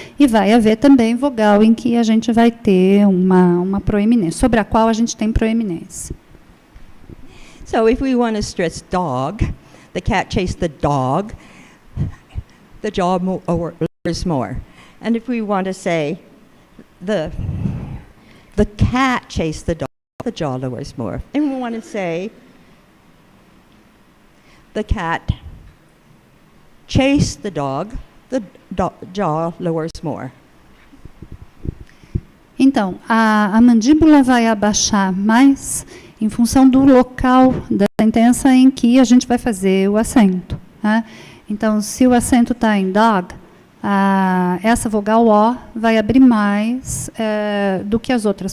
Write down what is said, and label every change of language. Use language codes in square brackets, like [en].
[pt] E vai haver também vogal em que a gente vai ter uma proeminência, sobre a qual a gente tem proeminência. [en] So if we want to stress dog, the cat chased the dog, the jaw lowers more. And if we want to say the cat chased the dog, the jaw lowers more. And we want to say the cat chased the dog, the jaw lowers more. [pt] Então, a mandíbula vai abaixar mais em função do local da sentença em que a gente vai fazer o acento. Né? Então, se o acento está em dog, essa vogal O vai abrir mais do que as outras.